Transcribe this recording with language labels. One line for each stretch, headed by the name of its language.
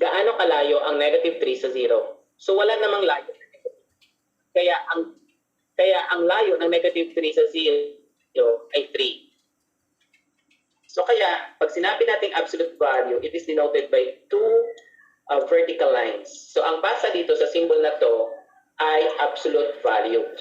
Filipino: Gaano kalayo ang negative 3 sa 0? So, wala namang layo. Kaya ang layo ng negative 3 sa 0 ay 3.
English: So kaya,
Filipino: pag sinabi nating
English: absolute value, it is denoted by two vertical lines.
Filipino: So ang basa dito sa symbol na to ay absolute value.